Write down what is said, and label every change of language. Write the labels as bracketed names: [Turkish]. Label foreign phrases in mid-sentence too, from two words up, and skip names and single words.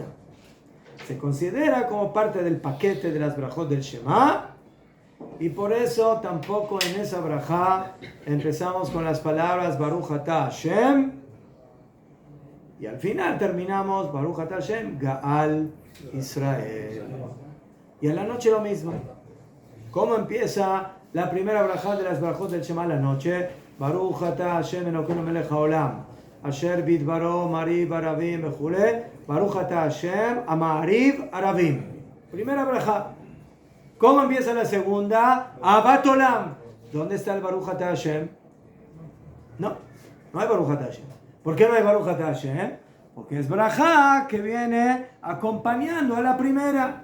[Spanish] Se considera como parte del paquete de las brajot del Shema, y por eso tampoco en esa braja empezamos con las palabras [Hebrew] ברוך אתה השם, [Spanish] y al final terminamos [Hebrew] ברוך אתה השם גאל ישראל. [Spanish] Y en la noche lo mismo. ¿Cómo empieza la primera braja de las brajot del Shema a la noche? [Hebrew] ברוך אתה השם אלוקינו מלך העולם אשר בדברו מעריב ערבים וכו' ברוך אתה השם המעריב ערבים. [Spanish] Primera braja. ¿Cómo empieza la segunda? [Hebrew] אהבת עולם. [Spanish] ¿Dónde está el [Hebrew] ברוך אתה השם? [Spanish] No hay [Hebrew] ברוך אתה השם. [Spanish] ¿Por qué no hay [Hebrew] ברוך אתה השם? [Spanish] Porque es braja que viene acompañando a la primera.